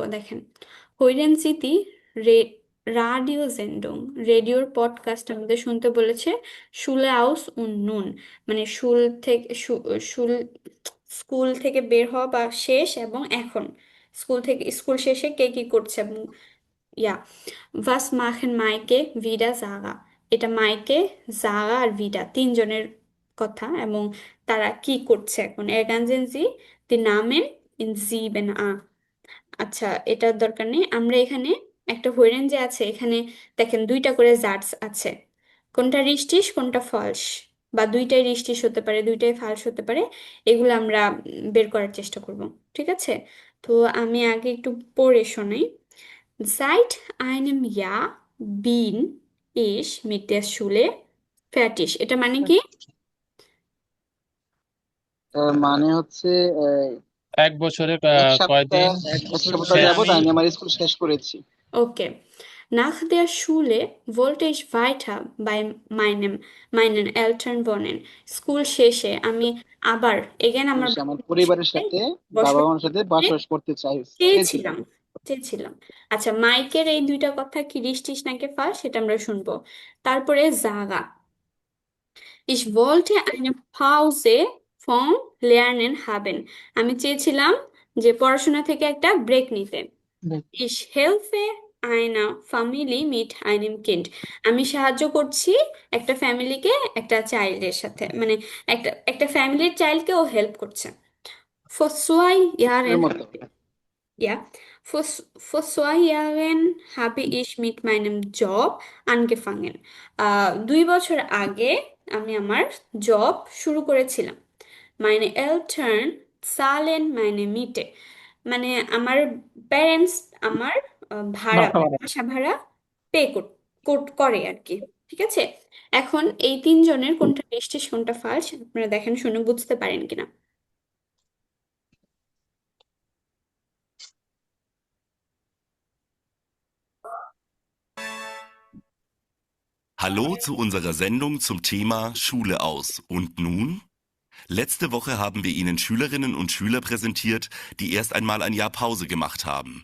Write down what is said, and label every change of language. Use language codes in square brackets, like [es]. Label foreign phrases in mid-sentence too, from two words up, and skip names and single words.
[bn] দেখেন, হইরেন স্মৃতি রে [de] Radio Sendung, [bn] রেডিওর পডকাস্ট আমাদের শুনতে বলেছে। [de] Schule aus und nun, [bn] মানে শুল থেকে শুল, স্কুল থেকে বের হওয়া বা শেষ এবং এখন, স্কুল থেকে স্কুল শেষে কে কি করছে এবং ইয়া, [de] was machen Maike wieder Sarah, [bn] এটা মাইকে, জারা আর ভিডা তিনজনের কথা, এবং তারা কি করছে এখন। [de] ergänzen Sie die Namen in 7a। [bn] আচ্ছা, এটার দরকার নেই, আমরা এখানে একটা হইরেন যে আছে এখানে, দেখেন দুইটা করে জার্স আছে, কোনটা রিস্টিস কোনটা ফলস, বা দুইটাই রিস্টিস হতে পারে দুইটাই ফালস হতে পারে, এগুলো আমরা বের করার চেষ্টা করব। ঠিক আছে, তো আমি আগে একটু পড়ে শোনাই। [de] Seit einem Jahr bin ich mit der Schule fertig, [bn] এটা মানে কি? মানে হচ্ছে এক বছরে এক সপ্তাহ কয়দিন এক সপ্তাহ সে যাবত আমি আমি আমার স্কুল শেষ করেছি। ওকে। [de] Nach der Schule wollte ich weiter bei meinen Eltern wohnen। [bn] স্কুল শেষে আমি আবার এগেন আমার আমার বাবার পরিবারের সাথে সাথে, বাবা বসবাস মার সাথে করতে বসবাস করতে চেয়েছিলাম। চেয়েছিলাম, চেয়েছিলাম। আচ্ছা, মাইকের এই দুইটা কথা কি রিস্টিস নাকি ফাল সেটা আমরা শুনবো। তারপরে জাগা, [de] Ich wollte eine Pause vom Lernen haben। [bn] আমি চেয়েছিলাম যে পড়াশোনা থেকে একটা ব্রেক নিতে। [de] Ich helfe einer Familie mit einem Kind। [bn] আমি সাহায্য করছি একটা ফ্যামিলিকে একটা চাইল্ডের সাথে, মানে একটা একটা ফ্যামিলির চাইল্ডকে ও হেল্প করছে। [de] Vor 2 Jahren, [bn] মতো [de] ja, vor 2 Jahren habe ich mit meinem Job angefangen. [bn] 2 বছর আগে আমি আমার জব শুরু করেছিলাম। [de] Meine Eltern zahlen meine Miete. [bn] মানে আমার প্যারেন্টস আমার ভাড়া বাসা মানে ভাড়া। বাসা ভাড়া পে করে আর কি। ঠিক আছে, এখন এই 3 জনের কোনটা নিশ্চিত কোনটা ফালস আপনারা দেখেন শুনে বুঝতে পারেন কিনা। [de] Hallo zu unserer Sendung zum Thema Schule aus. Und nun? Letzte Woche haben wir Ihnen Schülerinnen und Schüler präsentiert, die erst einmal ein Jahr Pause gemacht haben.